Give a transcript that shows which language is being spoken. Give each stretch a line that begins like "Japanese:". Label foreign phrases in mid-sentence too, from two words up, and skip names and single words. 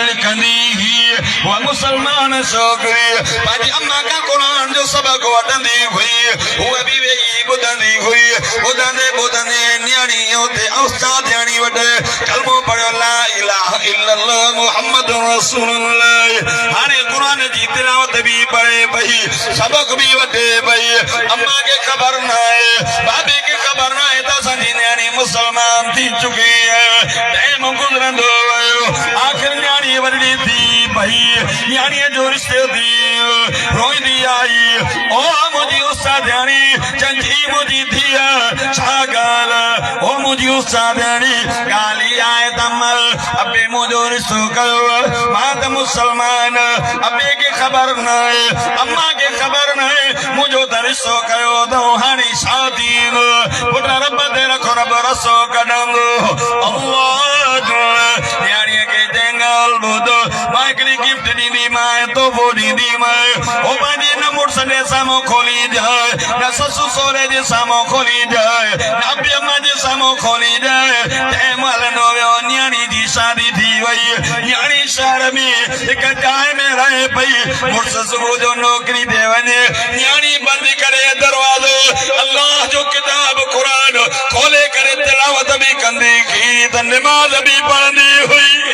Sindhi: लिखंदी ही उहा मुसलमान छोकिरी पंहिंजी अम्मा खां क़ुरान जो सबक़ वठंदी हुई उहा बि वेही ॿुधंदी हुई ॿुधंदे ॿुधंदे नियाणी उते उस्ताद नियाणी वटि कलमो पढ़ियो
Arabic: لا إله إلا الله محمد رسول الله
Sindhi: हाणे क़ुरान जी तिलावत भी पढ़े पई सबक भी वठे पई अम्मा के खबर न है बाबे के खबर न है तो असांजी नियाणी मुसलमान थी चुकी है टाइम गुज़रंदो वियो आख़िर नियाणी वॾी थी पई नियाणीअ जो रिश्तो थी रोईंदी आई ओ मुंहिंजी उस्तादियाणी चंची मुंहिंजी धीअ छा ॻाल्हि ओ मुंहिंजी उस्तादियाणी ॻाल्हि आहे त अबे मुंहिंजो रिश्तो कयो मां त मुसलमान अबे के खबर न है अम्मा के खबर न है मुंहिंजो त रिश्तो कयो त हाणे छा थींदो पुट रब ते रखो रब रसो कढंदो अल्लाह नियाणीअ खे चङल ॿुधो मां हिकिड़ी गिफ्ट ॾींदी मां तोहफ़ो ॾींदी मां ओ पंहिंजे न मुड़ुस जे साम्हूं खोली ॾिए न ससु सहुरे जे साम्हूं खोली ॾिए न अबे अम्मा जे साम्हूं खोली ॾिए टाइम हलंदो वियो नियाणी जी शादी थी वई नियाणी शहर में हिकु जाइ में रहे पई मुड़ुस सुबुह जो नौकरी ते वञे नियाणी बंदि करे दरवाज़ो अल्लाह जो किताब क़ुरान खोले करे तिलावत भी कंदी की त नमाज़ भी पढ़ंदी हुई